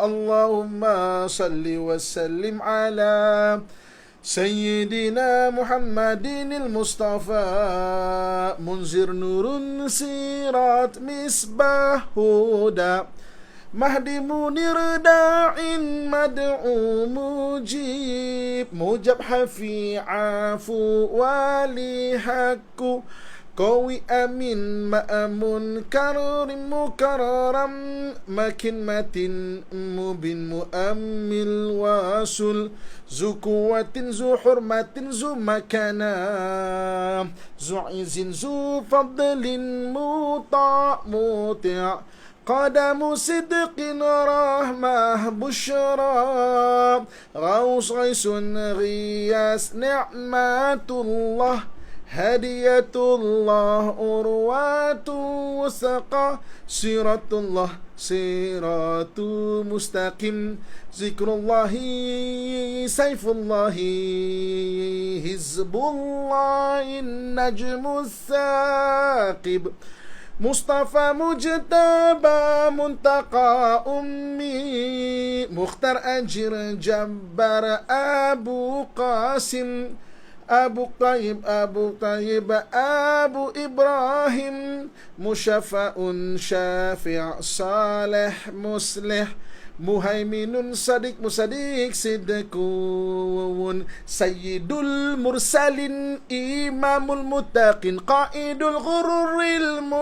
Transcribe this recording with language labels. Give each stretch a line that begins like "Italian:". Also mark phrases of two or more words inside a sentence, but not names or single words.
Arabic: اللهم صل وسلم على سيدنا محمد المصطفى منذر نور صراط مصباح هدى مهدي منير داع مدعو مجيب مجاب حفي عفو ولي حق قوي أمين مأمون كريم مكرم مكين متين مبين مؤمل وصول ذو قوة ذو حرمة ذو مكانة ذو عز ذو فضل مطاع مطيع' قدم صدق رحمة بشرى غوص غيث غياس نعمة الله هدية الله أروات وثقة صراط الله صراط مستقيم ذكر الله سيف الله حزب الله النجم الثاقب مصطفى مجتبى منتقى أمي مختار أجير جبار أبو قاسم أبو طيب أبو إبراهيم مشفع شافع صالح مصلح مهيمن صادق مصدق صدق سيد المرسلين إمام المتقين قائد الغر